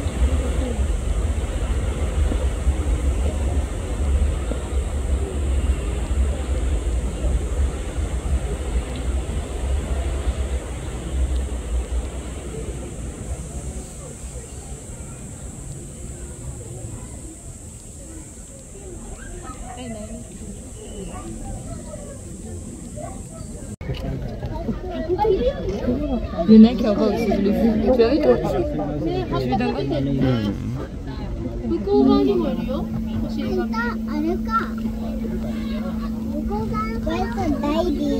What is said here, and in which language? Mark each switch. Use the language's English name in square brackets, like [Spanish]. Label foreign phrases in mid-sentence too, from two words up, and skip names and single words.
[French] Il y en a qui envoie aussi, je l'ai vu. Tu l'as vu toi? Celui d'un côté. [Japanese] 向こう側にもいるよ。星が。あれか。向こう側のこれとダイビング。